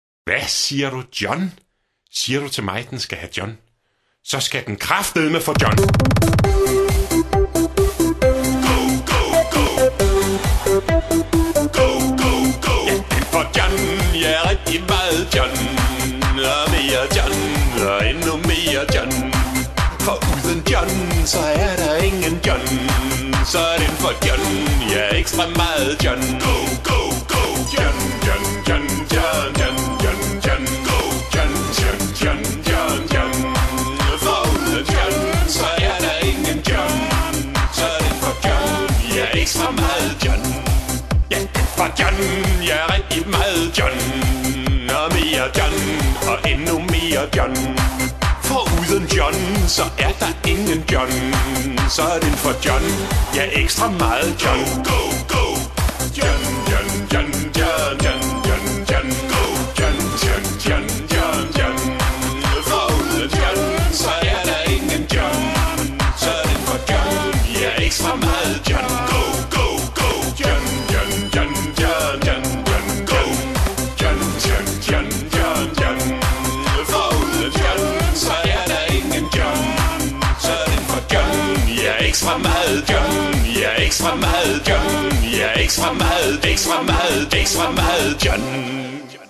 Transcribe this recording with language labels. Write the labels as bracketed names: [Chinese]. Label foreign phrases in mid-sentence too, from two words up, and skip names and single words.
[Danish] Hvad siger du, John? Siger du til mig, den skal have John? Så skal den kraftedeme for John. [English] Go, go, go. Go, go, go. [Danish] Ja, den for John. Ja, rigtig meget John. Og mere John. Og endnu mere John. For uden John, så er der ingen John. Så er den for John. Ja, ekstra meget John. [English] Go, go, go. John, John, John, John, John, John, John. Go, John, John, John, John, John. [Danish] For uden John, så er der ingen John. Så er den for John. Ja, ekstra meget John. Ja, den for John. Ja, rigtig meget John. Og mere John. Og endnu mere John. For uden John, så er der ingen John. Så er den for John. Ja, ekstra meget John. [English] Go, go, John, John, John, John, John, John, John. Go, John, John, John, John, John. [Danish] For uden John, så er der ingen John. Så er den for John. Ja, ekstra meget John. [English] Go, go, go, John, John, John, John, John, John. Go, John, John, John, John, John. [Danish] For uden John, så er der ingen John. Så er den for John. Ja, ekstra meget John. Ja, ekstra meget John. Ja, ekstra meget, ekstra meget, ekstra meget John.